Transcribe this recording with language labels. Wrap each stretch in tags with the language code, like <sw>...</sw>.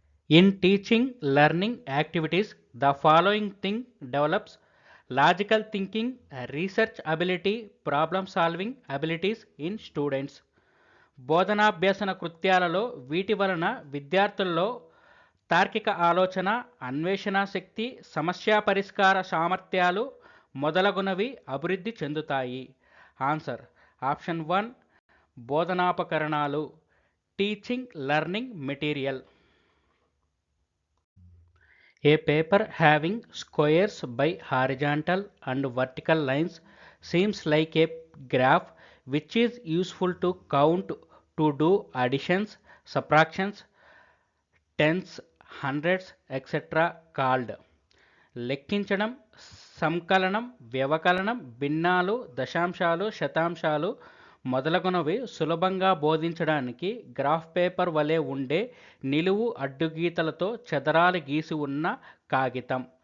<en>In teaching learning activities, the following thing develops logical thinking, research ability, problem solving abilities in students.</en> <te>బోధనాభ్యసన కృత్యాలలో వీటి వలన విద్యార్థుల్లో తార్కిక ఆలోచన, అన్వేషణ శక్తి, సమస్య పరిష్కార సామర్థ్యాలు మొదలగునవి అభివృద్ధి చెందుతాయి.</te> <en>Answer option 1 బోధనాపకరణాలు, teaching learning material. A paper having squares by horizontal and vertical lines seems like a graph which is useful to count, to do additions, subtractions, tens, hundreds, etc. called.</en> <te>లెక్కించడం, సంకలనం, వ్యవకలనం, భిన్నాలు, దశాంశాలు, శతాంశాలు మొదలగునవి సులభంగా బోధించడానికి graph paper వలె ఉండే నిలువు అడ్డుగీతలతో చదరాలు గీసి ఉన్న కాగితం.</te>